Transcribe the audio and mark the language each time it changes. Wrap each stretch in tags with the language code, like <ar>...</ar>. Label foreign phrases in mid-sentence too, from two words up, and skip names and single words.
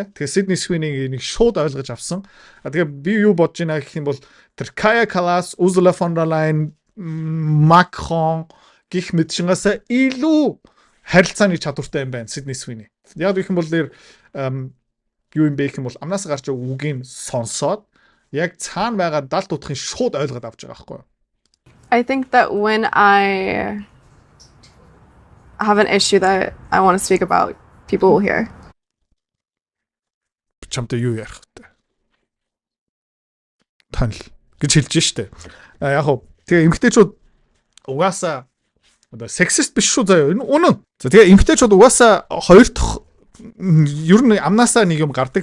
<mn>Тэгээд Sydney Sweeney нэг шууд ойлгож авсан. Тэгээд би юу бодож байна гэх юм бол тэр Kaja Kallas, Ursula von der Leyen, Macron гих мэдшингээс илүү харилцааны чадвартай юм байна Sydney Sweeney. Яг гэх юм бол нэр юу юм бэ гэх юм бол амнаасаа гарч байгаа үгийг сонсоод яг цаана байгаа далд утгын шууд ойлгоод авч байгаа байхгүй юу?</mn> <en>I think that when I have an issue that I want to speak about, people will hear.</en> <mn>Чамтай юу ярих вэ? Танил гэж хэлж штэ. Яг хөө тэгээ эмгтээчүүд угаасаа одоо сексист биш шүү заяа. Энэ үнэн. За тэгээ эмгтээчүүд угаасаа хоёр дахь ер нь амнаасаа нэг юм гардаг.</mn>